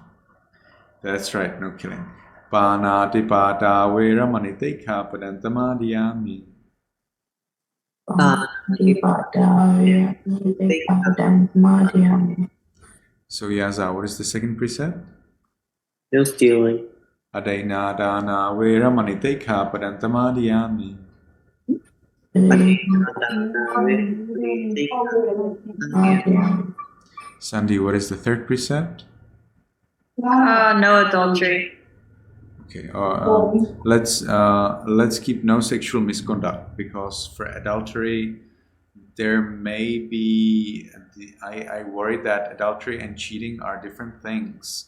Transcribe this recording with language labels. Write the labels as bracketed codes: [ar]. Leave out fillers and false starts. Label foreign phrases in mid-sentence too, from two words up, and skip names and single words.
[en] That's right, no killing. [pi] Panatipata Veramaniteka Padantamadhyami. [en] So Yaza, what is the second precept? No stealing. [pi] Adaina dana veramani tekha padantamadiyami. [en] Sandy, what is the third precept? No adultery. Okay, let's keep no sexual misconduct, because for adultery there may be I worry that adultery and cheating are different things.